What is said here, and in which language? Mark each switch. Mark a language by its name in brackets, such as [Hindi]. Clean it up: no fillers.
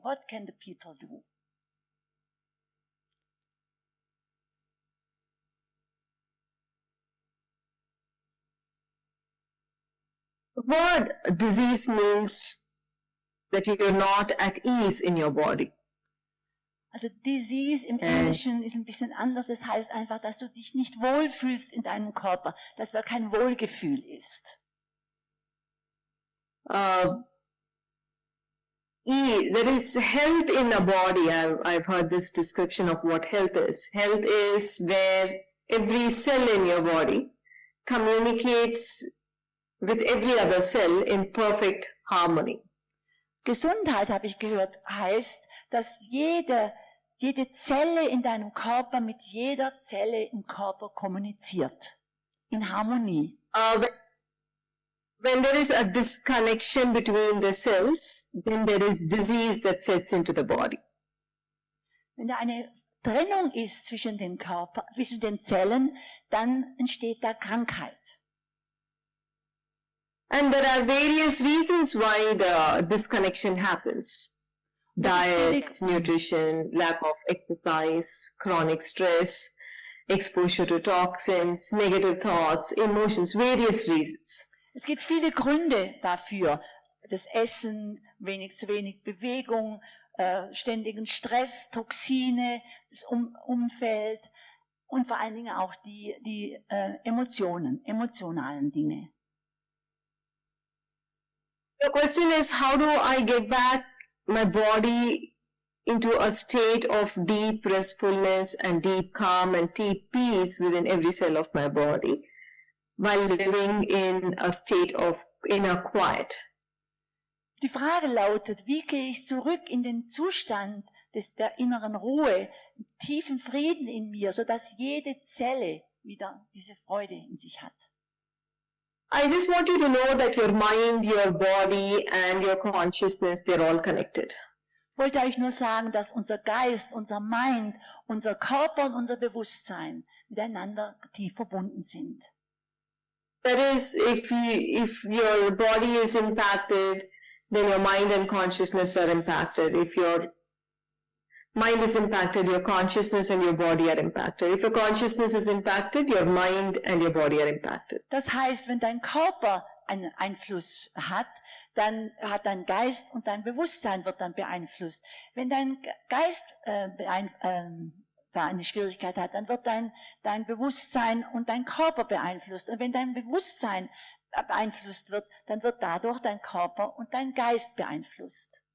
[English] What can the people do? The word disease means that you're not at ease in your body. [German] Also Disease im Englischen ist ein bisschen anders. Das heißt einfach, dass du dich nicht wohlfühlst in deinem Körper, dass da kein Wohlgefühl ist. [English] There is health in the body. I've heard this description of what health is. Health is where every cell in your body communicates with every other cell in perfect harmony. [German] Gesundheit, habe ich gehört, heißt, dass jede Zelle in deinem Körper mit jeder Zelle im Körper kommuniziert. In Harmonie. [English] When there is a disconnection between the cells, then there is disease that sets into the body. [German] Wenn da eine Trennung ist zwischen den zwischen den Zellen, dann entsteht da Krankheit. [English] And there are various reasons why the disconnection happens. Diet, nutrition, lack of exercise, chronic stress, exposure to toxins, negative thoughts, emotions, various reasons. [German] Es gibt viele Gründe dafür. Das Essen, zu wenig Bewegung, ständigen Stress, Toxine, das Umfeld und vor allen Dingen auch die emotionalen Dinge. [English] The question is, how do I get back my body into a state of deep restfulness and deep calm and deep peace within every cell of my body while living in a state of inner quiet? [German] Die Frage lautet, wie gehe ich zurück in den Zustand der inneren Ruhe, tiefen Frieden in mir, sodass jede Zelle wieder diese Freude in sich hat? [English] I just want you to know that your mind, your body and your consciousness, they're all connected. [German] Ich wollte euch nur sagen, dass unser Geist, unser Mind, unser Körper und unser Bewusstsein miteinander tief verbunden sind. [English] That is, if your body is impacted, then your mind and consciousness are impacted. If your mind is impacted, your consciousness and your body are impacted. If your consciousness is impacted, your mind and your body are impacted. [German] Das heißt, wenn dein Körper einen Einfluss hat, dann hat dein Geist und dein Bewusstsein wird dann beeinflusst. Wenn dein Geist da eine Schwierigkeit hat, dann wird dein Bewusstsein und dein Körper beeinflusst. Und wenn dein Bewusstsein beeinflusst wird, dann wird dadurch dein Körper und dein Geist beeinflusst.